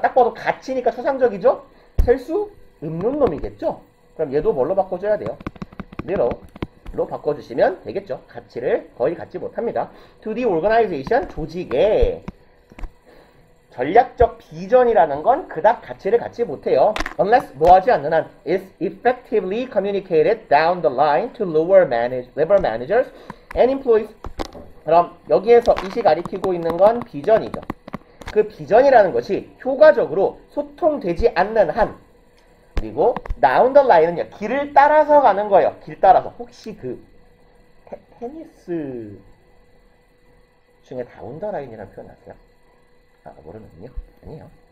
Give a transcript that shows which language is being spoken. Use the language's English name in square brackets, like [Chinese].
[Korean] 딱 봐도 가치니까 추상적이죠? 셀 수 없는 놈이겠죠? 그럼 얘도 뭘로 바꿔줘야 돼요? little 로 바꿔주시면 되겠죠. 가치를 거의 갖지 못합니다. [English] to the organization, [Korean] 조직에 전략적 비전이라는 건 그닥 가치를 갖지 못해요. [English] unless [Korean] 뭐하지 않는 한 [English] is effectively communicated down the line to lower managers and employees. [Korean] 그럼 여기에서 이시 가리키고 있는 건 비전이죠. 그 비전이라는 것이 효과적으로 소통되지 않는 한, 그리고 down the line은요, 길을 따라서 가는 거예요. 길 따라서. 혹시 그 테니스 중에 down the line이라는 표현 아세요? 아, 모르는군요. 아니에요.